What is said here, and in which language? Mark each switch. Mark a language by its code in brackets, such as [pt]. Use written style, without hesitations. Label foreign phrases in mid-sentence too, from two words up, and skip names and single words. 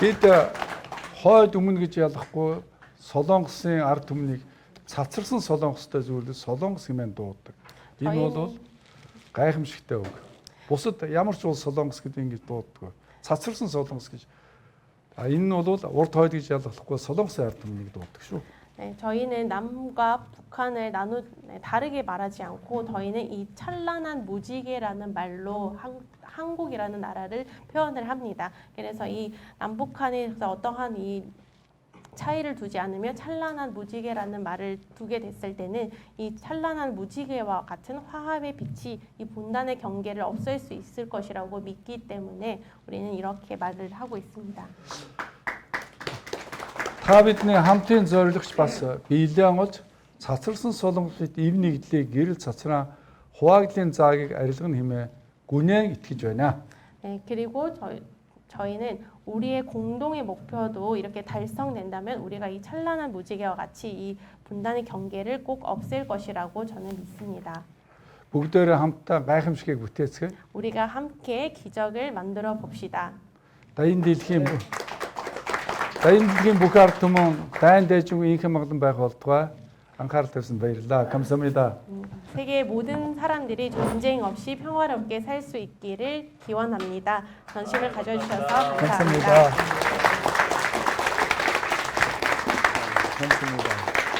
[mn] Бид хойд өмнө гэж ялахгүй Солонгосын ард түмнийг цацарсан Солонгостой зүйлс Солонгос хэмээн дууддаг. Энэ бол гайхамшигтай үг. Бусад ямар ч улс Солонгос гэдэг ингэж дууддаг. Цацарсан Солонгос гэж. Энэ нь бол урд хойд гэж ялахгүй Солонгосын ард түмнийг дууддаг шүү. [ko] 네, 저희는 남과 북한을 다르게 말하지 않고 저희는 이 찬란한 무지개라는 말로 한국이라는 나라를 표현을 합니다. 그래서 이 남북한에서 어떠한 이 차이를 두지 않으며 찬란한 무지개라는 말을 두게 됐을 때는 이 찬란한 무지개와 같은 화합의 빛이 이 분단의 경계를 없앨 수 있을 것이라고 믿기 때문에 우리는 이렇게 말을 하고 있습니다. [mn] Та бидний хамтын зорилгоч бас биелэн олж цацарсан Солонгосд эв нэгдлийг гэрэл цацраа хуваагдлын заагийг арилгана хэмээн гүнэн итгэж байна. [ko] 네, 그리고 저희는 우리의 공동의 목표도 이렇게 달성된다면 우리가 이 찬란한 무지개와 같이 이 분단의 경계를 꼭 없앨 것이라고 저는 믿습니다. [mn] бүгдээрээ хамтдаа гайхамшигыг бүтээцгээе. [ko] 우리가 함께 기적을 만들어 봅시다. [mn] Даян дэлхийн бүх ард түмэн дайн дайжгүй инхэн магдан байх болтугай анхаарал тавьсан баярлалаа. [ko] 감사합니다. 세계 모든 사람들이 전쟁 없이 평화롭게 살 수 있기를 기원합니다. 전심을 가져주셔서 감사합니다. 감사합니다.